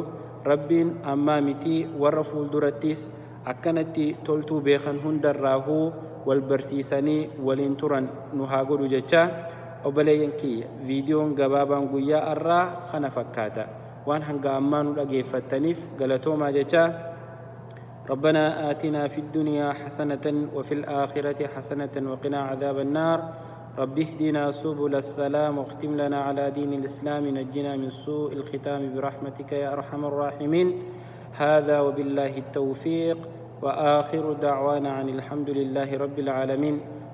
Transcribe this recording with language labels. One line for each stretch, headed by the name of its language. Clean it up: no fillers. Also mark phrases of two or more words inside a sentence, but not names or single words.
Oromo: rabbiin ammaa miti warra fuuldurattis akkanatti toltuu beekan hundarraahuu wal barsiisanii waliin turan nu haa godhu jecha. obboleeyyan kiyya viidiyoon gabaabaan guyyaa irraa kana fakkaata. waan hanga ammaa nu dhageeffattaniif galatoomaa jecha.
Arabic: ربنا آتنا في الدنيا حسنة وفي الآخرة حسنة وقنا عذاب النار. رب اهدنا سبل السلام واختم لنا على دين الإسلام نجنا من سوء الختام برحمتك يا أرحم الراحمين. هذا وبالله التوفيق وآخر دعوانا عن الحمد لله رب العالمين.